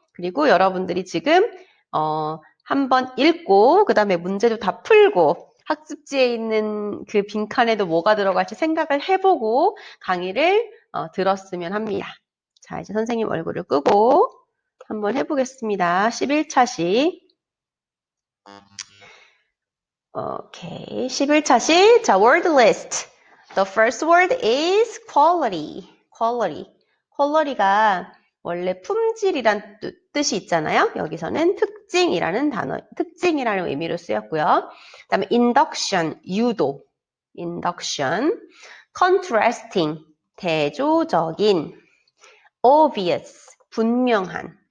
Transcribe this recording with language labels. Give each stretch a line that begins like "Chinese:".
Korean: 그리고 여러분들이 지금 한번 읽고 그 다음에 문제도 다 풀고 학습지에 있는 그 빈칸에도 뭐가 들어갈지 생각을 해보고 강의를 들었으면 합니다. 자, 이제 선생님 얼굴을 끄고 한번 해보겠습니다. 11차 시. 오케이. 11차 시. 자, word list.
English: The first word is quality. quality.
Korean: quality가 원래 품질이란 뜻이 있잖아요. 여기서는 특징이라는 단어, 특징이라는 의미로 쓰였고요. 그다음에 induction, 유도. induction. contrasting, 대조적인. obvious, 분명한.